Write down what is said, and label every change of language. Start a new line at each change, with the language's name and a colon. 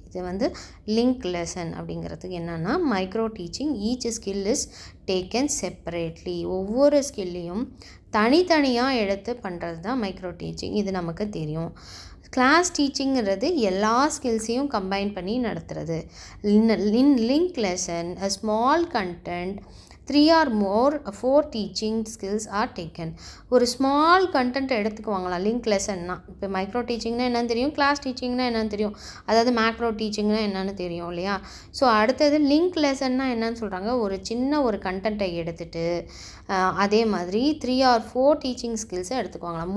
Tamil: இது வந்து link lesson அப்படிங்கிறதுக்கு என்னென்னா,
English: Micro teaching each skill is taken separately.
Tamil: ஒவ்வொரு ஸ்கில்லையும் தனித்தனியாக எடுத்து பண்ணுறது தான் மைக்ரோ டீச்சிங். இது நமக்கு தெரியும். கிளாஸ் டீச்சிங்கிறது எல்லா ஸ்கில்ஸையும் கம்பைன் பண்ணி நடத்துகிறது.
English: Link lesson a small content 3 or more 4 teaching skills are taken.
Tamil: ஒரு ஸ்மால் கண்டென்ட் எடுத்துக்குவாங்களாம் லிங்க் லெசன்னா. இப்போ மைக்ரோ டீச்சிங்னா என்னன்னு தெரியும், கிளாஸ் டீச்சிங்னா என்னன்னு தெரியும், அதாவது மேக்ரோ டீச்சிங்னா என்னன்னு தெரியும் இல்லையா. ஸோ அடுத்தது லிங்க் லெசன்னா என்னன்னு சொல்கிறாங்க, ஒரு சின்ன ஒரு கண்டென்ட்டை எடுத்துகிட்டு அதே மாதிரி 3 or 4 டீச்சிங் ஸ்கில்ஸை எடுத்துக்குவாங்களாம்.